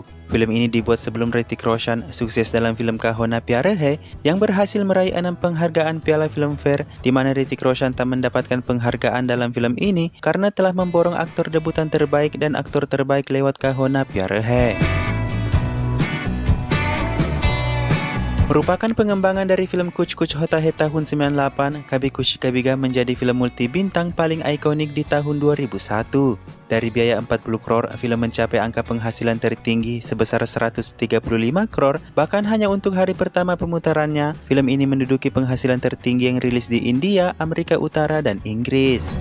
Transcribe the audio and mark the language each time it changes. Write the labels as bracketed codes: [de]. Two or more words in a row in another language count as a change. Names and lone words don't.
[id] Film ini dibuat sebelum Hrithik Roshan sukses dalam film Kahona Pyara Hai yang berhasil meraih 6 penghargaan Piala Filmfare, di mana Hrithik Roshan tak mendapatkan penghargaan dalam film ini karena telah memborong aktor debutan terbaik dan aktor terbaik lewat Kahona Pyara Hai. Merupakan pengembangan dari film Kuch Kuch Hota Hai tahun 98, Kabhi Khushi Kabhie Gham menjadi film multi bintang paling ikonik di tahun 2001. Dari biaya 40 crore, film mencapai angka penghasilan tertinggi sebesar 135 crore, bahkan hanya untuk hari pertama pemutarannya, film ini menduduki penghasilan tertinggi yang rilis di India, Amerika Utara, dan Inggris.